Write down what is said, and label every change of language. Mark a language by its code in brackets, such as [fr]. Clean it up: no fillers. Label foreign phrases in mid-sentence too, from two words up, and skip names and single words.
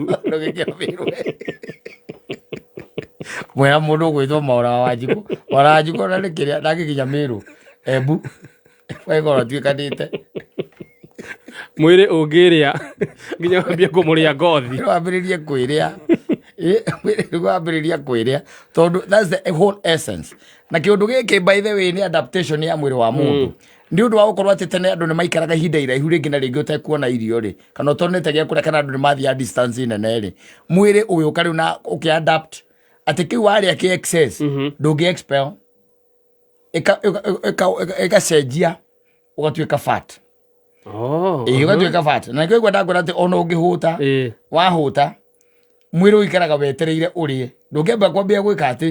[ki] ndũngĩkĩra Mĩrũ mwena mũndũ ũgwĩtwo Maũra wa Wanjikũ ona nĩ kĩrĩa ndangĩkinya Mĩrũ Embu wegora tuĩkanĩte mwĩrĩ ũngĩrĩa nginya wambie kũmũrĩa ngothi wambĩrĩrie kwĩrĩa mwĩrĩ wambĩrĩria kwĩrĩa tondũ [en] that's the whole essence [ki] na kĩũndũ gĩkĩ [en] by the way [ki] nĩ adaptation ya mwĩrĩ wa mũndũ nĩ ũndũ wa gũkorwo atĩ tene andũ nĩ maikaraga ihinda iraihu rĩngĩ na rĩngĩ ũtekuona irio rĩ kana ũtonete gĩa kũrĩa kana andũ nĩ mathiaga distance nene rĩ mwĩrĩ ũgĩũka rĩu na ũkĩadapt atĩ kĩu warĩa kĩ excess ndũngĩ expel ĩgacenjia ũgatuĩka fat ũgatuĩka fat na nĩkĩo ndakwĩra atĩ ona ũngĩhũta wahũta mwĩrĩ ũikaraga wetereire ũrĩe ndũngĩamba kwambia gwĩka atĩ